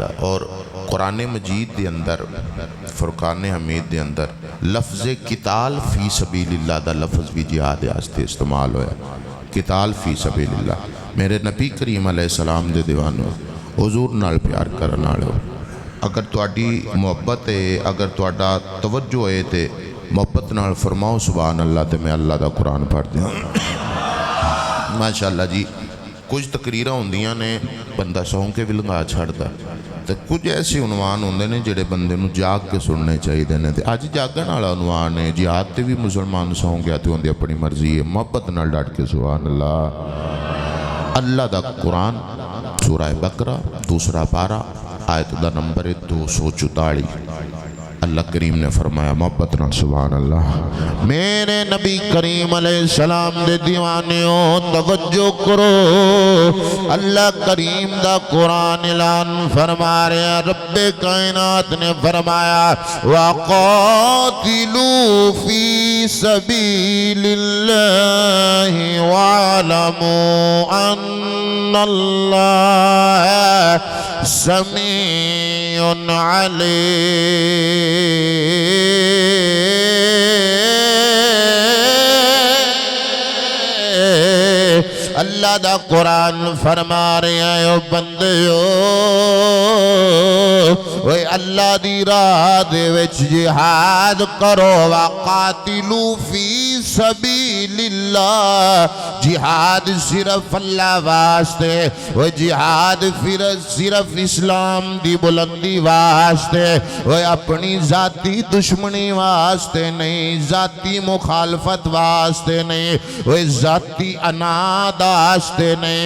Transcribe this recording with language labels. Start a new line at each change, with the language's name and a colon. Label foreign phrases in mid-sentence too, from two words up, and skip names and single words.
Punjabi: اور قرآن مجید دے اندر فرقان حمید دے اندر لفظ
Arabic: قتال فی سبیل اللہ
Punjabi: دا لفظ بھی جہاد واسطے استعمال ہویا.
Arabic: قتال فی سبیل اللہ.
Punjabi: میرے نبی کریم
Arabic: علیہ السلام
Punjabi: دے دیوانوں حضور نال پیار کرنا لو، اگر تہاڈی محبت ہے، اگر تہاڈا توجہ ہے تے محبت نال فرماؤ
Arabic: سبحان اللہ
Punjabi: تے میں اللہ دا قرآن پڑھ دیا. ماشاءاللہ جی کچھ تقریرہ ہوندیاں نے بندہ سون کے بھی لنگا چھڑتا، تو کچھ ایسے عنوان ہوندے نے جڑے بندے نو جاگ کے سننے چاہیے نے. اج جاگن والا عنوان ہے جہاد تے بھی مسلمان سون گیا تے ہوندی اپنی مرضی ہے. محبت نال ڈٹ کے
Arabic: سبحان اللہ.
Punjabi: اللہ دا قرآن سورہ بقرہ دوسرا پارہ آیت دا نمبر 244. اللہ کریم نے فرمایا محبت نال
Arabic: سبحان اللہ.
Punjabi: میرے نبی کریم
Arabic: علیہ السلام
Punjabi: دے دیوانیوں توجہ کرو، اللہ کریم دا قرآن
Urdu: اعلان فرما رہے ہیں. رب کائنات نے فرمایا
Arabic: وَقَاتِلُوا فِي سَبِيلِ اللَّهِ وَاعْلَمُوا أَنَّ اللَّهَ سَمِيعٌ عَلِيمٌ.
Punjabi: اللہ دا قرآن
Urdu: فرما رہے ہیں
Punjabi: او بندیو، اوے اللہ دی راہ دے وچ جہاد کرو.
Arabic: وقاتلوا فی سبیل اللہ،
Punjabi: جہاد صرف اللہ واسطے، وہ جہاد صرف اسلام دی بلندی واسطے، وہ اپنی ذاتی دشمنی واسطے نہیں، ذاتی مخالفت واسطے نہیں، وہ ذاتی اناد واسطے نہیں.